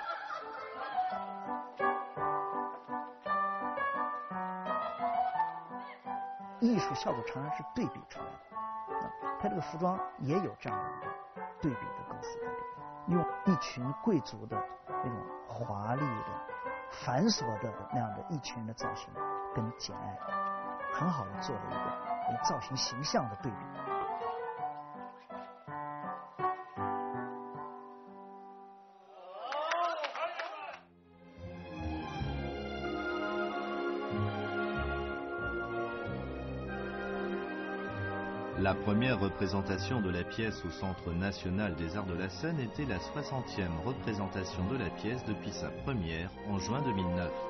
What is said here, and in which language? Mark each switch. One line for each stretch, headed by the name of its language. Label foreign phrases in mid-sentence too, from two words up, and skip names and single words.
Chinese: 艺术效果常常是对比出来的，它这个服装也有这样的一个对比的构思在里面，用一群贵族的那种华丽的、 繁琐的那样的一群人的造型，跟《简爱》很好的做了一个造型形象的对比。
French: La première représentation de la pièce au Centre national des arts de la scène était la 60e représentation de la pièce depuis sa première en juin 2009.